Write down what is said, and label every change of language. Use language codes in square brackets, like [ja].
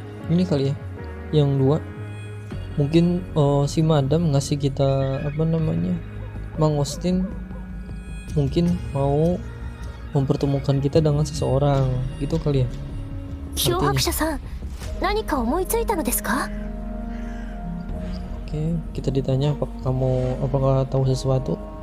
[id] Ini kali ya, yang dua mungkin si madam ngasih kita mangostin, mungkin mau mempertemukan kita dengan seseorang gitu kali ya. [ja] 漂白者さん、何か思いついたのですか？ [id] Oke, kita ditanya apakah tahu sesuatu?